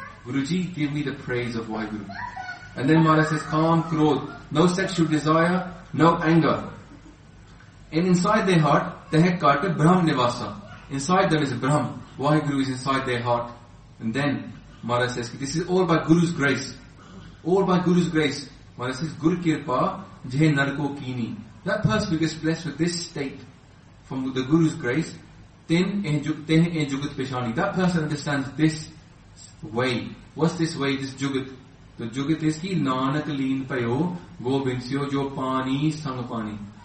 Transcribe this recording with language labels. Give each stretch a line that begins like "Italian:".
English: Guruji, give me the praise of Waheguru. And then Maharaj says, calm, krodh, no sexual desire, no anger. And inside their heart,
Punjabi: tehekata brahm nivasa.
English: Inside them is a brahm. Waheguru is inside their heart. And then Maharaj says, this is all by Guru's grace. All by Guru's grace.
Punjabi: Maharaj says, ਗੁਰ ਕਿਰਪਾ ਜੇਹ ਨਰਕੋ ਕੀਨੀ.
English: That person who gets blessed with this state from the Guru's grace,
Punjabi: tehe jugat pishani.
English: That person understands this way. What's this way, this jugat?
Hindi: तो जुगत इसकी नानक लीन पयो गोबिंद सियो जो पानी संग पानी.